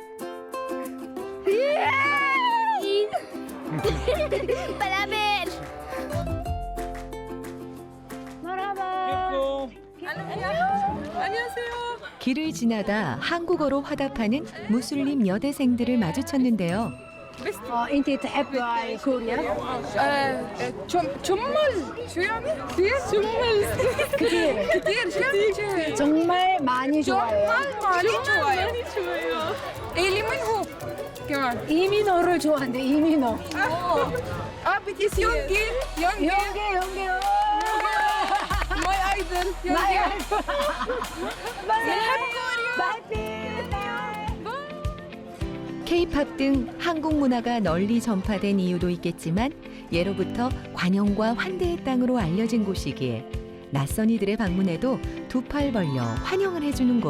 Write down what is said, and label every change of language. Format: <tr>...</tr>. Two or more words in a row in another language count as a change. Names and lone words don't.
<ko>길을 지나다 한국어로 화답하는 무슬림 여대생들을 마주쳤는데요.</ko> <ar>انت تحب كوريا؟ 정말 شو يعني؟ كثير 정말 كثير كثير شو يعني؟</ar> <ko>정말 많이 좋아해요. 정말 많이 좋아요.</ko> <ar>اللي من هو كمان</ar> <ko>이민호를 좋아한대. 이민호. BTS 연기 연계.</ko> <en>my idol</en> <ko>마이 연기 K-팝 등 한국 문화가 널리 전파된 이유도 있겠지만 예로부터 관용과 환대의 땅으로 알려진 곳이기에 낯선 이들의 방문에도 두 팔 벌려 환영을 해주는 곳.</ko>